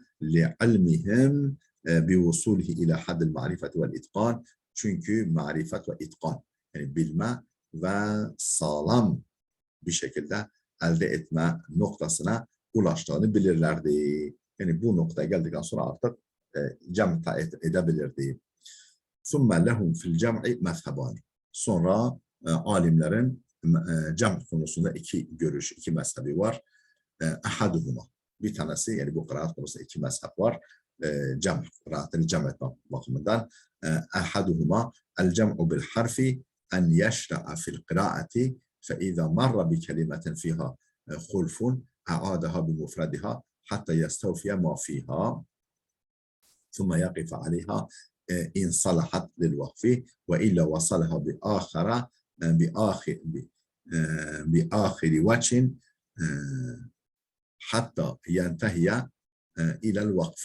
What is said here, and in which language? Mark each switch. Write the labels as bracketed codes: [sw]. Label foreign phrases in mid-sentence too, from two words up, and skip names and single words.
[ar] لعلمهم بوصوله إلى حد المعرفة والإتقان, [tr] çünkü marifet ve itqan, yani bilme ve sağlam bir şekilde elde etme noktasına ulaştığını bilirlerdi. Yani bu noktaya geldikten sonra artık cem edebilirdi. [ar] ثُمَّ لَهُمْ فِي الْجَمْعِ مَذْهَبَانِ, [tr] sonra alimlerin cem konusunda iki görüş, iki mezhebi var. Ahaduhuma, bir tanesi, yani bu kıraat konusunda iki mezhep var. Cem, kıraatını cem etme bakımından. [ar] أحدهما الجمع بالحرف أن يشرع في القراءة فإذا مر بكلمة فيها خلف أعادها بمفردها حتى يستوفي ما فيها ثم يقف عليها إن صلحت للوقف وإلا وصلها بآخر وجه حتى ينتهي إلى الوقف.